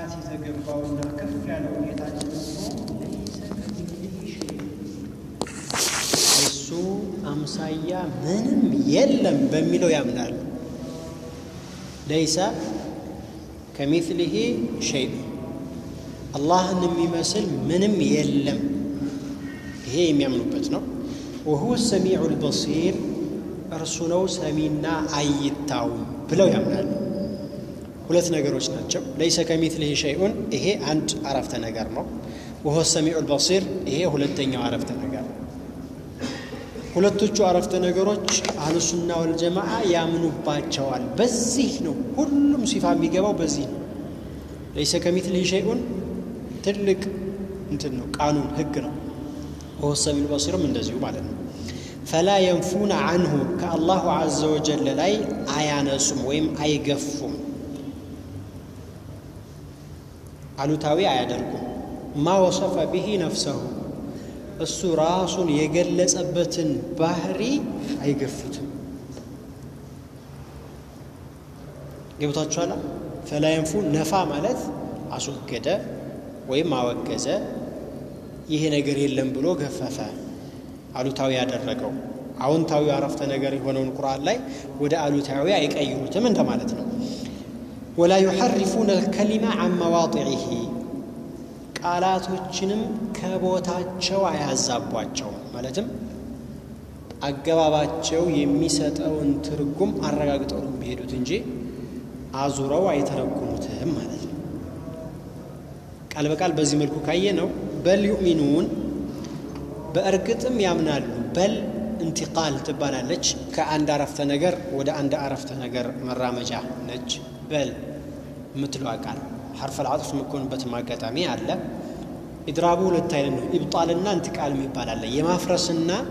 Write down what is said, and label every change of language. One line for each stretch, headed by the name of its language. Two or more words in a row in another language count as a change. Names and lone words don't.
Amharic: የተገባውና ከፍ ያለው ጌታችን
Arabic: ليس كمثله شيء
Amharic: እሱ አምሳያ ምንም የለም በሚለው ያምናሉ።
Arabic: ليس كمثله شيء
Amharic: አላህን የሚመስል ምንም የለም። ይሄ የሚያምኑበት ነው።
Arabic: وهو السميع
Amharic: البصير እርሱ ነው ሰሚና አይታውም ብለው ያምናሉ። ሁለት ነገሮች ናቸው።
Arabic: ليس كمثله شيء
Amharic: ይሄ አንድ አረፍተ ነገር ነው። وهو
Arabic: السميع البصير
Amharic: ይሄ ሁለተኛው አረፍተ ነገር ነው። ሁለቶቹ አረፍተ ነገሮች
Arabic: أهل السنة والجماعة
Amharic: ያምኑባቸዋል። በዚህ ነው ሁሉም ሲፋ የሚገባው በዚህ ነው።
Arabic: ليس كمثله شيء
Amharic: ትልቅ እንትን ነው፣ ቃኑን ህግ ነው።
Arabic: وهو السميع البصير
Amharic: እንደዚሁ ማለት ነው።
Arabic: فلا ينفون عنه كالله عز وجل
Amharic: ላይ አያነሱም ወይም አይገፉም፣ አሉታዊ አያደርጉም።
Arabic: ما وصف به نفسه
Amharic: እሱ ራሱን የገለጸበትን ባህሪ አይገፉትም። ገብታችኋል?
Arabic: فلا ينفون
Amharic: ነፋ ማለት አስወገደ ወይም አወገዘ፣ ይሄ ነገር የለም ብሎ ገፈፈ፣ አሉታዊ ያደረገው። አዎንታዊ አረፍተ ነገር የሆነውን ቁርአን ላይ ወደ አሉታዊ አይቀይሩትም እንደማለት ነው።
Arabic: ولا يحرفون الكلمة عن مواضعه
Amharic: ቃላቶችንም ከቦታቸው አያዛቧቸው፣ ማለትም አገባባቸው የሚሰጠውን ትርጉም አረጋግጠው ነው የሚሄዱት እንጂ አዙረው አይተረጉሙትም ማለት ነው። ቃል በቃል በዚህ መልኩ ካየ ነው
Arabic: بل يؤمنون
Amharic: በእርግጥም ያምናሉ። በል እንቲቃል ትባላለች፣ ከአንድ አረፍተ ነገር ወደ አንድ አረፍተ ነገር መራመጃ ነች። በል የምትለው ቃል
Arabic: حرف العطف
Amharic: የምትሆንበት ማጋጣሚ አለ። ኢድራቡ ሁለት አይነት ነው፣ ኢብጣልና እንቲቃል የሚባል አለ። የማፍረስና